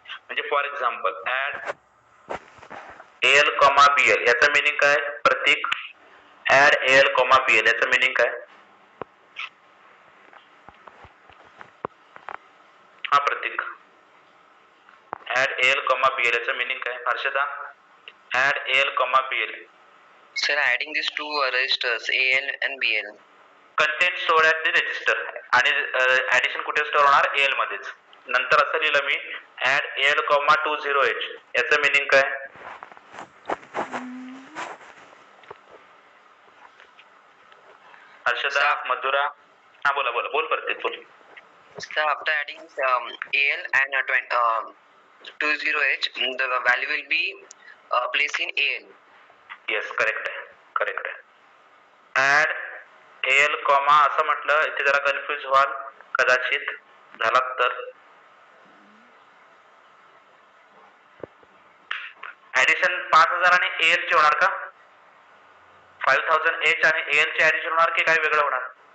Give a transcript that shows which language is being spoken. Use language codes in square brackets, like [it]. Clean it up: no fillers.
[mr] म्हणजे for example add AL, BL याचं meaning काय प्रतीक? ऍड AL, BL याचं मिनिंग काय? हा प्रतीक, ऍड AL, BL याचं मिनिंग काय? Harshada, add AL, BL. [en] Sir, adding these two registers AL and BL. Content stored at the register [mr] आणि addition कुठे store होणार? AL मध्येच. नंतर असं लिहिलं मी ऍड AL, 20H याचं मिनिंग काय? हर्षदा, मधुरा, हा बोला बोला बोल प्रत्येक बोल. [en] Sir, after adding AL and 20H, the value will be placed in AL. [mr] Yes correct आहे, करेक्ट आहे. ऍड AL, असं म्हटलं इथे जरा कन्फ्युज व्हाल कदाचित झालात तर. ऍडिशन 5000 आणि AL चे होणार का? 5000H आणि AL चे ऍडिशन होणार की काय वेगळं होणार?